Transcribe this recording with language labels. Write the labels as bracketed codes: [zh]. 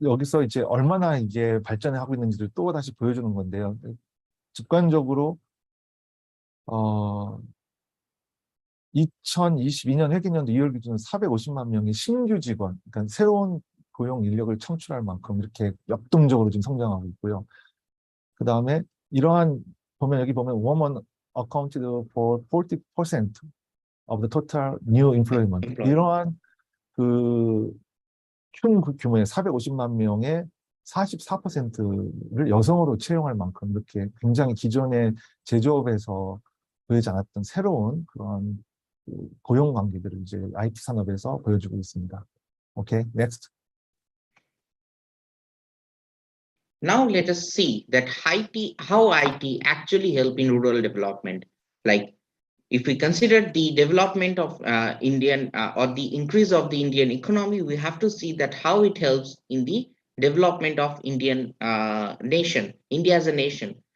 [ko] 여기서 이제 얼마나 이제 발전하고 있는지를 또 다시 보여주는 건데요. 직관적으로 2022년 회계년도 2월 기준 450만 명의 신규 직원, 그러니까 새로운 고용 인력을 창출할 만큼 이렇게 역동적으로 지금 성장하고 있고요. 그 다음에 이러한 보면 여기 보면 [en] women accounted for 40% of the total new employment. [ko] 이러한 그 큰 규모의 450만 명의 44%를 여성으로 채용할 만큼 이렇게 굉장히 기존의 제조업에서 보이지 않았던 새로운 그런 고용 관계들을 이제 IT 산업에서 보여주고 있습니다. 오케이, next. [en] Now let us see that how IT actually help in rural development. Like if we consider the development of Indian or the increase of the Indian economy, we have to see that how it helps in the development of Indian nation, India as a nation.